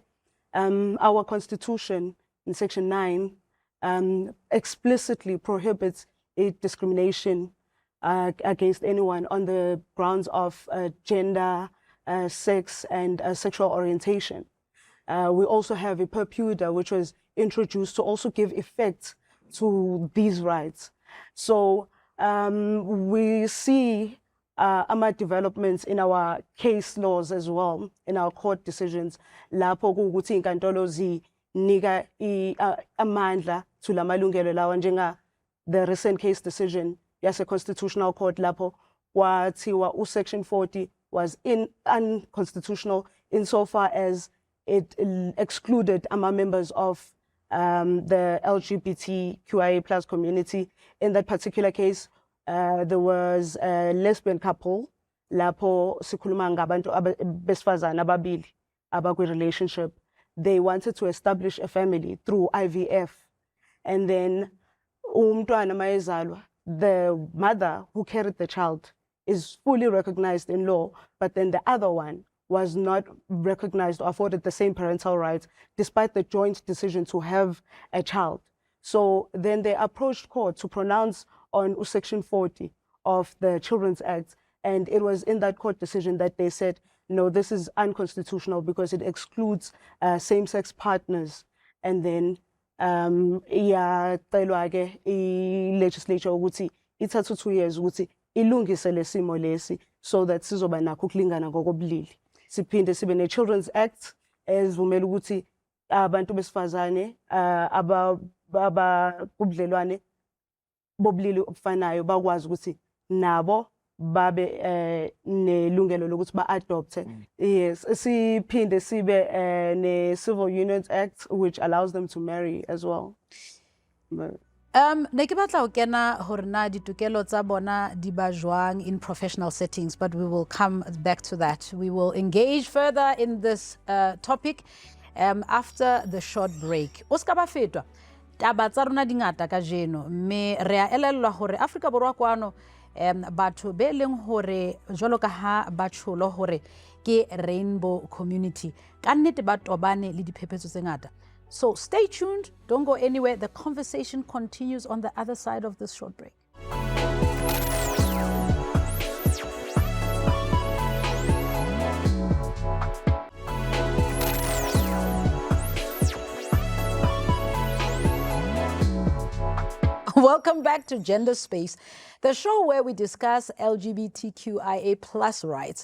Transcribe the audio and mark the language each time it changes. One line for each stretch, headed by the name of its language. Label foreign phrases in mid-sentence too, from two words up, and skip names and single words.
English: Our constitution in section 9 explicitly prohibits discrimination against anyone on the grounds of gender, sex, and sexual orientation. We also have a purpuda, which was introduced to also give effect to these rights. So we see developments in our case laws as well, in our court decisions.
Zulu: Lapho kuwukuthi inkantolo zinika amandla to la malungelo lawa, njenga
English: the recent case decision
Zulu: yase Constitutional Court lapho kwathiwa
English: section 40 was unconstitutional insofar as it excluded members of the LGBTQIA plus community. In that particular case, there was a lesbian couple,
Zulu: lapho sikhuluma ngabantu besifazana ababili abakwi relationship.
English: They wanted to establish a family through IVF. And then
Zulu: umntwana mayezalwa,
English: the mother who carried the child is fully recognized in law, but then the other one was not recognized or afforded the same parental rights, despite the joint decision to have a child. So then they approached court to pronounce on section 40 of the Children's Act. And it was in that court decision that they said, no, this is unconstitutional because it excludes same-sex partners. And then legislature
Zulu: ukuthi ithatha 2 years ukuthi ilungise lesimo lesi
English: so that
Zulu: sizoba nakho ukulingana ngokobulili. Siphinde sibe ne-Children's Act ezivumela ukuthi abantu besifazane abakubudlelwane bobulili obufanayo bakwazi ukuthi nabo babe nelungelo lokuthi ba-adopte.
English: Yes,
Zulu: siphinde sibe
English: ne-Civil Unions Act which allows them to marry as well.
Southern Sotho: Ne ke batla ho kena hore na ditokelo tsa bona di ba jwang
English: in professional settings, but we will come back to that. We will engage further in this topic after the short break.
Southern Sotho: O ska ba fetwa taba tsa rona di ngata ka jeno, mme re a elellwa hore Afrika Borwa kwano batho be leng hore jwalo ka ha ba tsholo hore ke
English: rainbow community.
Southern Sotho: Ka nnete ba tobane le diphephetso tse ngata.
English: So stay tuned, don't go anywhere. The conversation continues on the other side of this short break. Welcome back to Gender Space, the show where we discuss LGBTQIA plus rights.